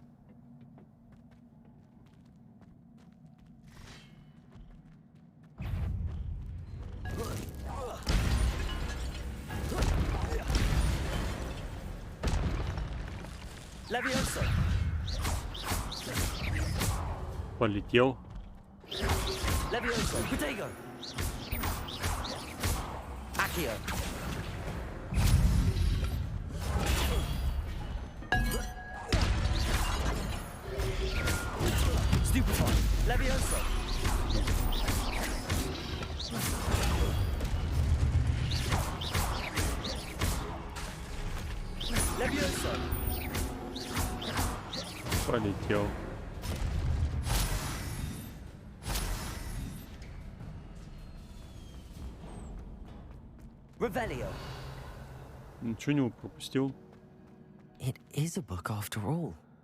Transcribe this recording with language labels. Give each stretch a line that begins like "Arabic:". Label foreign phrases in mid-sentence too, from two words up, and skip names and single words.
Russian: Levioso. Полетел. Levioso. Protego. Accio. Stupefy. Levioso. Levioso. Полетел. Revelio. Ничего не пропустил.
English: It is a book after all.